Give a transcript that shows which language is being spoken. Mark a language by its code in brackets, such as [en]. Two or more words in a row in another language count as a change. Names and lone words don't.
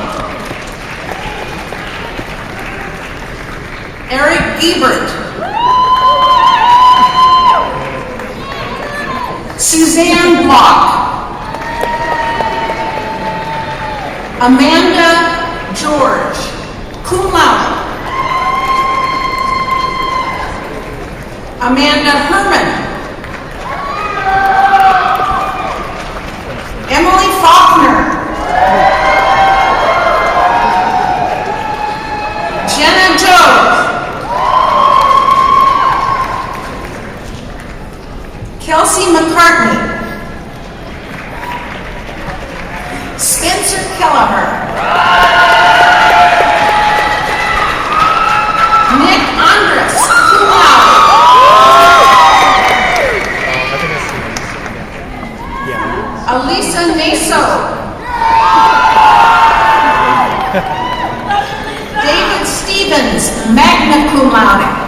[en] Eric Ebert. Suzanne Block. Amanda George, [la] cum laude. [en] Amanda Herman. Emily Faulkner. Jenna Jones. Kelsey McCartney. Spencer Kelleher. Nick Andres, [la] cum laude. [en] Elisa Naso. David Stevens, [la] magna cum laude.